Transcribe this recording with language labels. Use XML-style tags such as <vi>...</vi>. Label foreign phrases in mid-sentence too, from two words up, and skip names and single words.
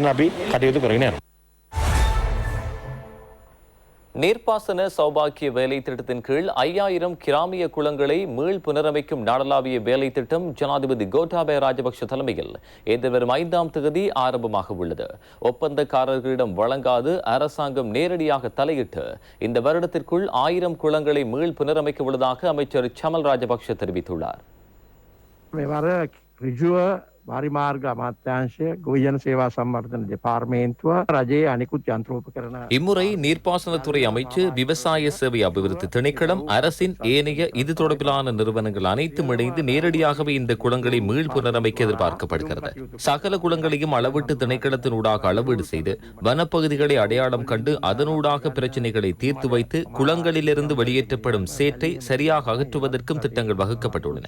<ta>நீர்ப்பாசன சௌபாக்கிய வேலை திட்டத்தின் கீழ் 5000 கிராமிய குளங்களை மீள் புனரமைக்கும் நாடளாவிய வேலை திட்டம் ஜனாதிபதி கோட்டாபய ராஜபக்ஷ தலைமையில் எதிர்வரும் 5ஆம் தேதி ஆரம்பமாக உள்ளது. ஒப்பந்தக்காரர்களிடம் வழங்காது அரசாங்கம் நேரடியாக தலையிட்டு இந்த வருடத்திற்குள் 1000 குளங்களை மீள் புனரமைக்க உள்ளதாக அமைச்சர் சமல் ராஜபக்ஷ தெரிவித்துள்ளார்.</ta> <si>வாரிமார்ග අමාත්‍යාංශය ගොවිජන සේවා සම්වර්ධන දෙපාර්තමේන්තුව රජයේ අනිකුත් යන්ත්‍රෝපකරණ</si> <ta>இம்முறை நீர்ப்பாசனத்துறை அமைச்சு விவசாய சேவை அபிவிருத்தி திணைக்களம் அரசின் ஏனைய இது தொடர்பிலான நிறுவனங்கள் அனைத்தும் இணைந்து நேரடியாகவே இந்த குளங்களை மீள் புனரமைக்க எதிர்பார்க்கப்படுகிறது. சகல குளங்களையும் அளவீட்டு திணைக்களத்தினூடாக அளவீடு செய்து வனப்பகுதிகளை அடையாளம் கண்டு அதனூடாக பிரச்சினைகளை தீர்த்து வைத்து குளங்களிலிருந்து வெளியேற்றப்படும் சேற்றை சரியாக அகற்றுவதற்கும் திட்டங்கள் வகுக்கப்பட்டுள்ளன.</ta>